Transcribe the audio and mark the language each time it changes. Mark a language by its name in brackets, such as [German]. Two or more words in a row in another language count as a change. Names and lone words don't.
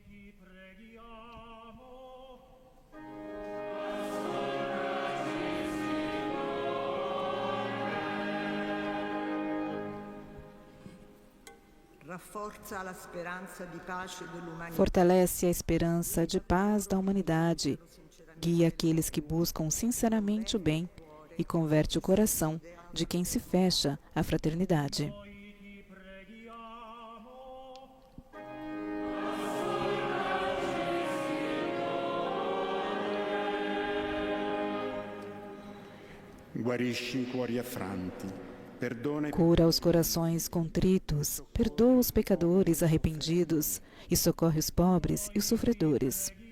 [Portuguese] Fortalece a esperança de paz da humanidade, guia aqueles que buscam sinceramente o bem e converte o coração de quem se fecha à fraternidade. [Italian] Guarisci i cuori affranti. [Portuguese] Cura os corações contritos, perdoa os pecadores arrependidos e socorre os pobres e os sofredores.